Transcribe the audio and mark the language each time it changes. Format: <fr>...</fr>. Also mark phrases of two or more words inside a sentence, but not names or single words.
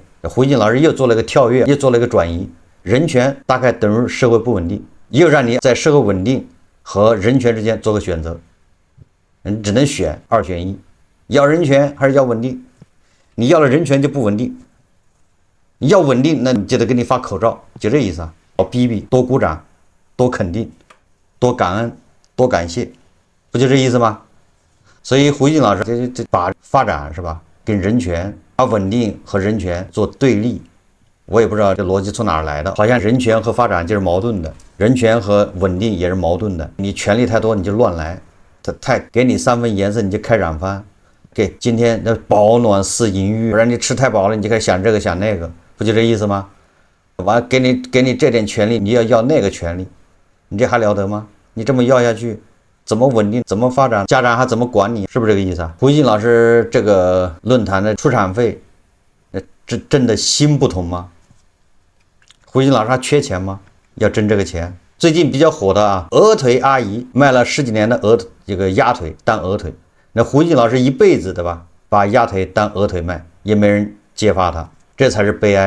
<zh>胡金老師又做了一個跳躍，又做了一個轉移。人權大概等於社會不穩定，又讓你在社会穩定和人权之間做個選擇，你只能選2選1，要人權還是要穩定？你要了人權就不穩定，你要穩定那你就得給你發口罩，就這意思啊。多逼逼，多鼓掌，多肯定，多感恩，多感謝，不就這意思嗎？所以胡金老師就把發展是吧， 跟人权，把穩定和人权做对立。我也不知道这逻輯从哪儿來的，好像人权和发展就是矛盾的，人权和稳定也是矛盾的。你权力太多你就乱来，太给你3分颜色你就开染番，给今天那饱暖思淫欲，不然你吃太饱了你就开始想这个想那個，不就這意思嗎？完給你這點權利，你要那個權利，你這還了得嗎？你這麼要下去，怎麼穩定？怎麼發展？家長還怎麼管你？ 是不是這個意思啊？胡錫進老師這個論壇的出場費，這真的行不通嗎？胡錫進老師還缺錢嗎？要掙這個錢？最近比較火的啊，鵝腿阿姨賣了10幾年的這個鴨腿當鵝腿，那胡錫進老師一輩子對吧，把鴨腿當鵝腿賣，也沒人揭發他，這才是悲哀。</zh>